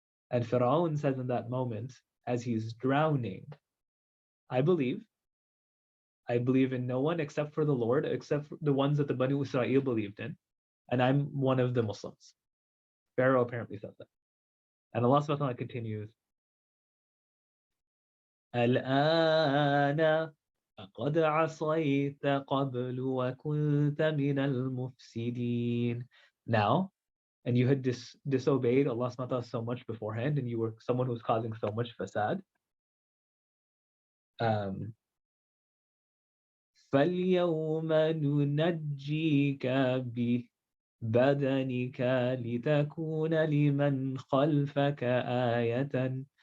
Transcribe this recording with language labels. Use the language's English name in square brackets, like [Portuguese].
[English] And Pharaoh says in that moment, as he's drowning, I believe in no one except for the Lord, except for the ones that the Banu Israel believed in, and I'm one of the Muslims. Pharaoh apparently said that. And Allah subhanahu wa ta'ala continues, [Arabic] الآن قد عصيت قبل وكنت من المفسدين. [English] Now, and you had disobeyed Allah subhanahu wa ta'ala so much beforehand, and you were someone who was causing so much fasad. [Arabic] فَالْيَوْمَ نُنَجِّيكَ بِبَدَنِكَ لِتَكُونَ لِمَنْ خَلْفَكَ آيَةً.